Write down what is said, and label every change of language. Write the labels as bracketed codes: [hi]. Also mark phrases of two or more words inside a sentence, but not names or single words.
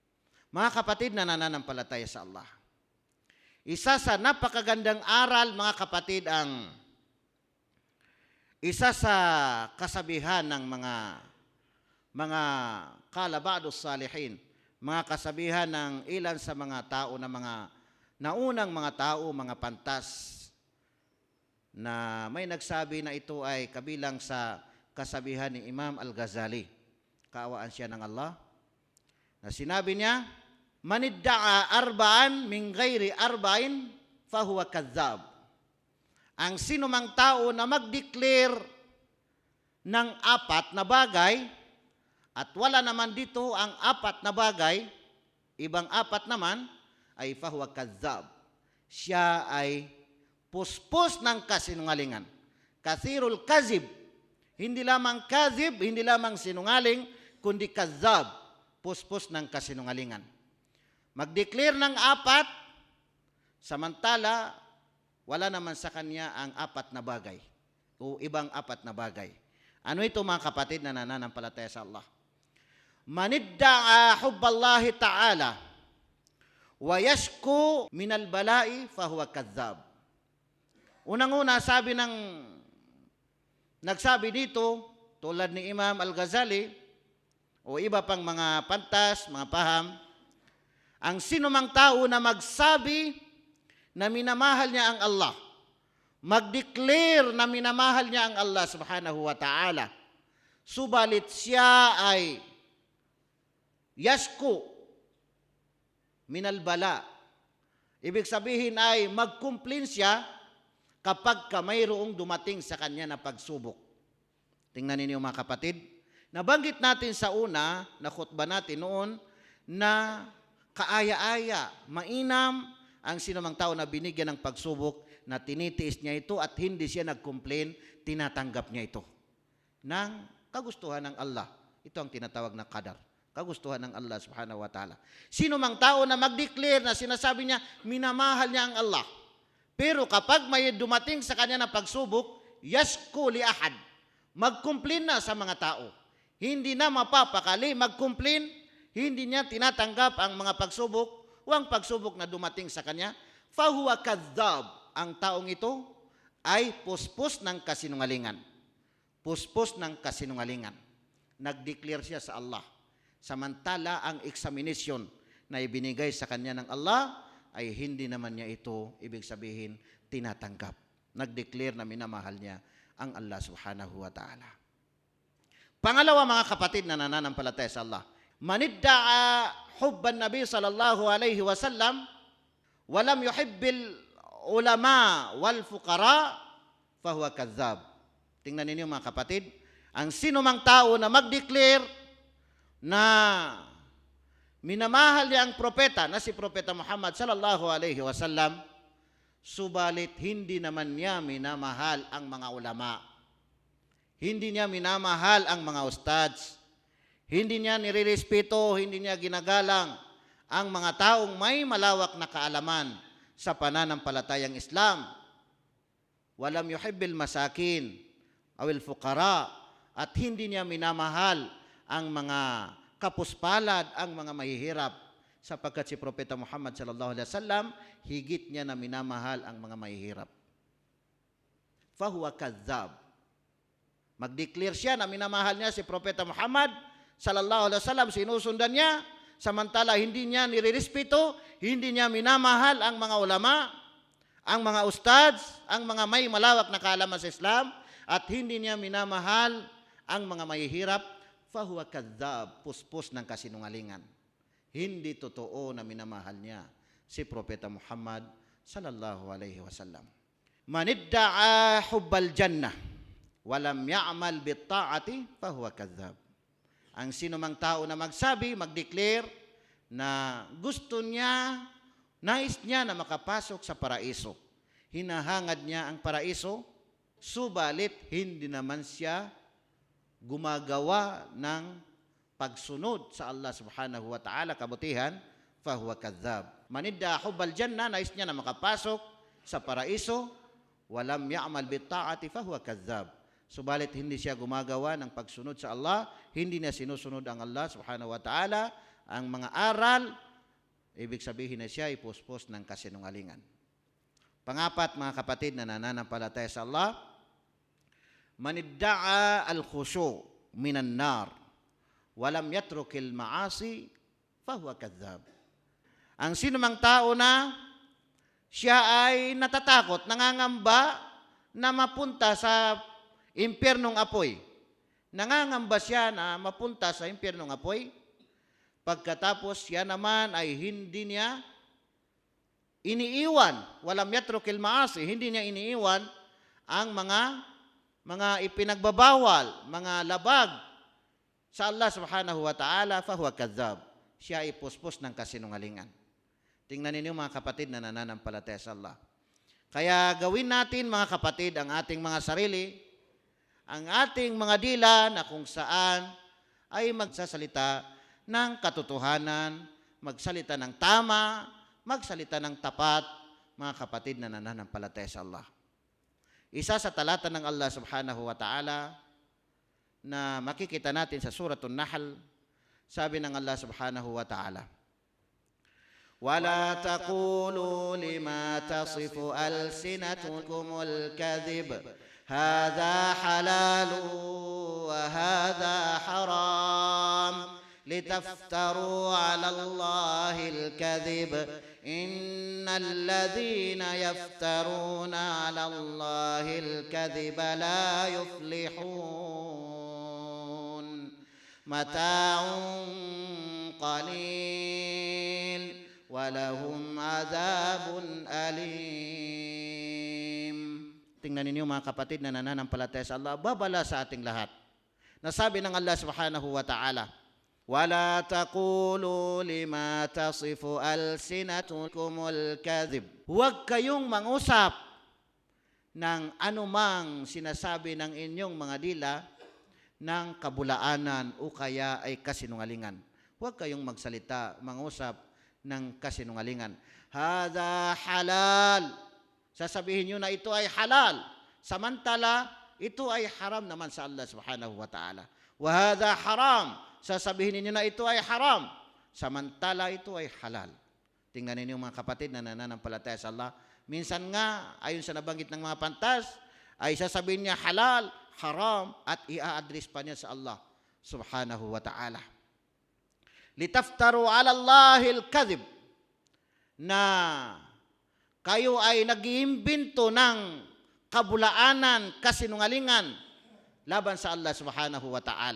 [tl] Mga kapatid na nananampalataya sa Allah, Isa sa napakagandang aral, mga kapatid, ang isa sa kasabihan ng mga kalabados salihin, mga kasabihan ng ilan sa mga tao na mga naunang mga tao, mga pantas, na may nagsabi na ito ay kabilang sa kasabihan ni Imam Al-Ghazali, kaawaan siya ng Allah, na sinabi niya, [ar] من ادعى أربعا من غير أربع فهو كذاب. [tl] Ang sino mang tao na mag-declare ng 4 na bagay at wala naman dito ang 4 na bagay, ibang 4 naman, ay [ar] فهو كذاب. [tl] Siya ay puspos ng kasinungalingan. [ar] كثير الكذب. [tl] Hindi lamang kazib, hindi lamang sinungaling, kundi kadzab. Puspos ng kasinungalingan. Mag-declare ng 4, samantala, wala naman sa kanya ang 4 na bagay o ibang 4 na bagay. Ano ito, mga kapatid na nananampalataya sa Allah? [ar] من ادعى حب الله تعالى ويشكو من البلاء فهو كذاب. [tl] Unang-una, nagsabi dito, tulad ni Imam Al-Ghazali o iba pang mga pantas, mga paham, ang sino mang tao na magsabi na minamahal niya ang Allah, mag-declare na minamahal niya ang Allah [ar] سبحانه وتعالى, [tl] subalit siya ay [ar] يشكو من البلاء. [tl] Ibig sabihin ay mag-complain siya kapag mayroong dumating sa kanya na pagsubok. Tingnan ninyo, mga kapatid. Nabanggit natin sa una na khutbah natin noon na kaaya-aya, mainam ang sinumang tao na binigyan ng pagsubok, na tinitiis niya ito at hindi siya nag-complain, tinatanggap niya ito ng kagustuhan ng Allah. Ito ang tinatawag na qadar. Kagustuhan ng Allah [ar] سبحانه وتعالى. [tl] Sino mang tao na mag-declare na sinasabi niya, minamahal niya ang Allah, pero kapag may dumating sa kanya na pagsubok, [ar] يشكو لأحد, [tl] mag-complain na sa mga tao. Hindi na mapapakali, mag-complain, hindi niya tinatanggap ang mga pagsubok o ang pagsubok na dumating sa kanya, [ar] فهو كذاب. [tl] Ang taong ito ay puspos ng kasinungalingan. Puspos ng kasinungalingan. Nag-declare siya sa Allah. Samantala, ang examination na ibinigay sa kanya ng Allah ay hindi naman niya ito, ibig sabihin, tinatanggap. Nag-declare na minamahal niya ang Allah [ar] سبحانه وتعالى. [tl] Pangalawa, mga kapatid na nananampalataya sa Allah, [ar] من ادعى حب النبي صلى الله عليه وسلم ولم يحب العلماء والفقراء فهو كذاب. [tl] Tingnan ninyo, mga kapatid, ang sino mang tao na mag-declare na minamahal niya ang propeta, na si Propeta Muhammad [ar] صلى الله عليه وسلم, [tl] subalit hindi naman niya minamahal ang mga ulama. Hindi niya minamahal ang mga ustads. Hindi niya nirerespeto, hindi niya ginagalang ang mga taong may malawak na kaalaman sa pananampalatayang Islam. [ar] ولم يحب المساكين أو الفقراء, [tl] at hindi niya minamahal ang mga kapuspalad, ang mga mahihirap, sapagkat si Propeta Muhammad [ar] صلى الله عليه وسلم [tl] higit niya na minamahal ang mga mahihirap. [ar] فهو كذاب. [tl] Mag-declare siya na minamahal niya si Propeta Muhammad [ar] صلى الله عليه وسلم, [tl] sinusundan niya, samantala hindi niya nirerespeto, hindi niya minamahal ang mga ulama, ang mga ustads, ang mga may malawak na kaalaman sa Islam, at hindi niya minamahal ang mga mahihirap. [ar] فهو كذاب, [tl] puspos ng kasinungalingan. Hindi totoo na minamahal niya si Propeta Muhammad [ar] صلى الله عليه وسلم. من ادعى حب الجنة ولم يعمل بالطاعة فهو كذاب. [tl] Ang sino mang tao na magsabi, mag-declare na gusto niya, nais niya na makapasok sa paraiso, hinahangad niya ang paraiso, subalit hindi naman siya gumagawa ng pagsunod sa Allah [ar] سبحانه وتعالى, [tl] kabutihan, [ar] فهو كذاب. من ادعى حب الجنة, [tl] nais niya na makapasok sa paraiso, [ar] ولم يعمل بالطاعة فهو كذاب. [tl] Subalit hindi siya gumagawa ng pagsunod sa Allah, hindi niya sinusunod ang Allah [ar] سبحانه وتعالى, [tl] ang mga aral, ibig sabihin na siya ay puspos ng kasinungalingan. Pangapat, mga kapatid na nananampalataya sa Allah, [ar] من ادعى الخشوع من النار ولم يترك المعاصي فهو كذاب. [tl] Ang sino mang tao na siya ay natatakot, nangangamba na mapunta sa impyernong apoy. Nangangamba siya na mapunta sa impyernong apoy, pagkatapos siya naman ay hindi niya iniiwan, [ar] ولم يترك المعاصي, [tl] hindi niya iniiwan ang mga ipinagbabawal, mga labag sa Allah [ar] سبحانه وتعالى, فهو كذاب. [tl] Siya ay puspos ng kasinungalingan. Tingnan ninyo, mga kapatid na nananampalataya sa Allah. Kaya gawin natin, mga kapatid, ang ating mga sarili, ang ating mga dila na kung saan ay magsasalita ng katotohanan, magsalita ng tama, magsalita ng tapat, mga kapatid na nananampalataya sa Allah. Isa sa talata ng Allah [ar] سبحانه وتعالى [tl] na makikita natin sa Suratul Nahl, sabi ng Allah [ar] سبحانه وتعالى, وَلَا تَقُولُوا لِمَا تَصِفُ أَلْسِنَتُكُمُ الْكَذِبَ هَذَا حَلَالٌ وَهَذَا حَرَامٌ لِتَفْتَرُوا عَلَى اللَّهِ الْكَذِبَ إِنَّ الَّذِينَ يَفْتَرُونَ عَلَى اللَّهِ الْكَذِبَ لَا يُفْلِحُونَ مَتَاعٌ قَلِيلٌ وَلَهُمْ عَذَابٌ أَلِيمٌ. [tl] Tingnan ninyo, mga kapatid na nananampalataya sa Allah, babala sa ating lahat. Nasabi ng Allah [ar] سبحانه وتعالى, وَلَا تَقُولُوا لِمَا تَصِفُ أَلْسِنَتُكُمُ الْكَذِبَ. [tl] Huwag kayong mangusap ng anumang sinasabi ng inyong mga dila ng kabulaanan o kaya ay kasinungalingan. Huwag kayong magsalita, mangusap ng kasinungalingan. [ar] هذا حلال. [tl] Sasabihin nyo na ito ay halal. Samantala, ito ay haram naman sa Allah [ar] سبحانه وتعالى. وهذا حرام. [tl] Sasabihin ninyo na ito ay haram. Samantala, ito ay halal. Tingnan ninyo, mga kapatid na nananampalataya sa Allah. Minsan nga, ayon sa nabanggit ng mga pantas, ay sasabihin niya halal, haram, at i-address pa niya sa Allah [ar] سبحانه وتعالى. لتفتروا على الله الكذب, [tl] na kayo ay nag-iimbento ng kabulaanan, kasinungalingan laban sa Allah [ar] سبحانه وتعالى.